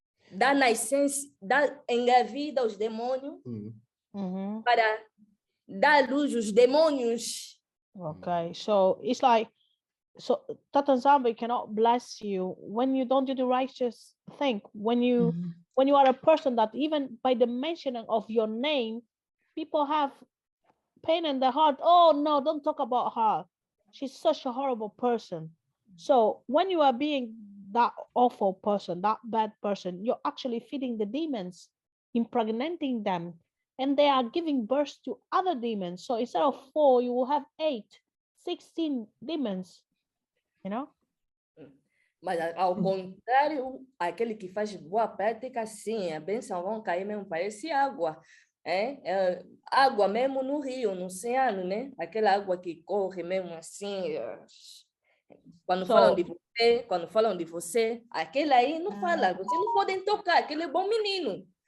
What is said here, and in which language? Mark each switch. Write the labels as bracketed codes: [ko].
[pt] dá nascença, engravida os demônios para dar luz aos demônios. [en] Okay, so it's like, so Tata Nzambe cannot bless you when you don't do the righteous thing. When you are a person that even by the mentioning of your name, people have pain in their heart. Oh no, don't talk about her. She's such a horrible person. So when you are being that awful person, that bad person, you're actually feeding the demons, impregnating them, and they are giving birth to other demons. So instead of 4, you will have 8, 16 demons, you know? [pt] Mas ao contrário, aquele que faz boa prática, sim, a bênção vão cair mesmo, parece água. Água mesmo no rio, no oceano, né? Aquela água que corre mesmo assim. Quando falam de você, aquele aí não fala, vocês não podem tocar, aquele é bom menino.